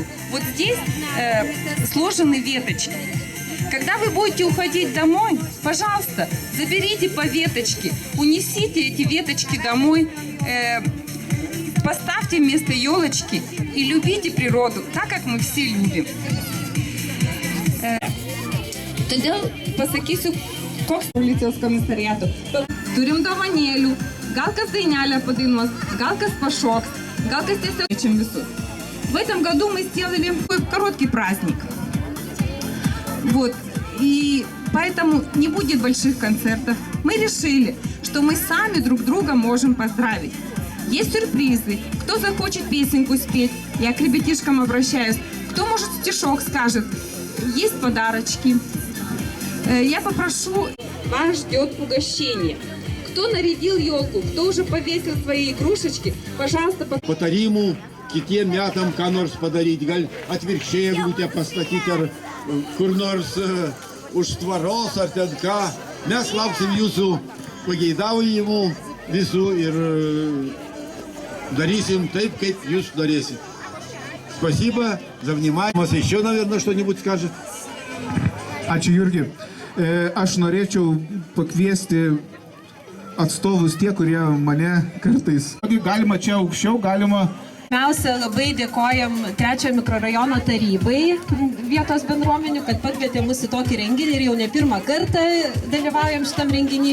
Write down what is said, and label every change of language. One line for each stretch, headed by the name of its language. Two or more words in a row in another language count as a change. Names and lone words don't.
Russian: Вот здесь сложены веточки. Когда вы будете уходить домой, пожалуйста, заберите по веточке, унесите эти веточки домой, поставьте вместо елочки и любите природу, так как мы все любим.
Lithuanian: Todėl pasakysiu, koks policijos komisariato. Turim dovanėlių, gal kas dainelę padainuos, gal kas pašoks, gal kas tiesiog kviečiam visus.
Russian: В этом году мы сделали короткий праздник. Вот. И поэтому не будет больших концертов. Мы решили, что мы сами друг друга можем поздравить. Есть сюрпризы. Кто захочет песенку спеть, я к ребятишкам обращаюсь. Кто, может, стишок скажет. Есть подарочки. Я попрошу, вас ждет угощение. Кто нарядил елку, кто уже повесил свои игрушечки, пожалуйста,
Lithuanian: Patarimų kitiem metam, ką nors padaryti, gal atvirkščiai eglutę pastatyti ar kur nors už tvaros ar ten ką. Mes lauksim jūsų pageidaujimų visų ir darysim taip, kaip jūs norėsit.
Russian: Спасибо за внимание. Еще, наверное, что-нибудь скажет?
Lithuanian: Ačiū, Jurgi. Aš norėčiau pakviesti atstovus tie, kurie mane kartais. Galima čia aukščiau, galima. Pirmiausia, labai dėkojam 3 mikrorajono tarybai vietos bendruomenių, kad pakvietė mus į tokį renginį ir jau ne pirmą kartą dalyvaujam šitam renginį.